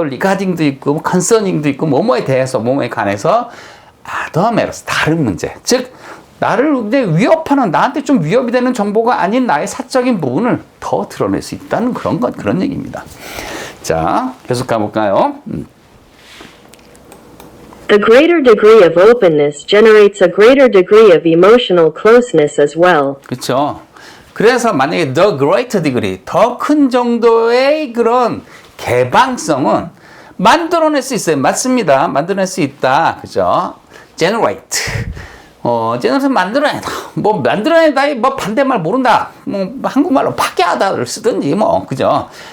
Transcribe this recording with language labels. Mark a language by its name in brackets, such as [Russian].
[Korean] regarding도 있고, concerning도 있고, 뭐뭐에 대해서, 뭐뭐에 관해서 [English] other matters, [Korean] 다른 문제. 즉, 나를 위협하는, 나한테 좀 위협이 되는 정보가 아닌 나의 사적인 부분을 더 드러낼 수 있다는 그런 얘기입니다. 자, 계속 가볼까요? [English] The greater degree of openness generates a greater degree of emotional closeness as well. [Korean] 그렇죠. 그래서 만약에 [English] the greater degree, [Korean] 더 큰 정도의 그런 개방성은 만들어낼 수 있어요. 맞습니다. 만들어낼 수 있다. 그죠? generate. 만들어내다. 만들어내다의 반대말 모른다. 한국말로 파괴하다를 쓰든지 그죠?